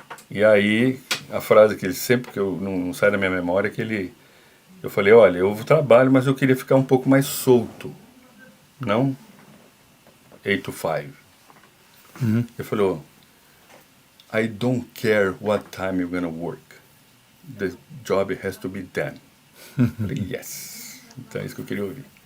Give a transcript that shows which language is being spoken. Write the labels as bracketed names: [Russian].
[Portuguese] E aí, a frase que ele sempre, que eu não sai da minha memória, é que eu falei, olha, eu trabalho, mas eu queria ficar um pouco mais solto. Não 8 to 5. [English] Ele falou, I don't care what time you're gonna work. [Portuguese] The job has to be done. Eu falei, yes. Então é isso que eu queria ouvir.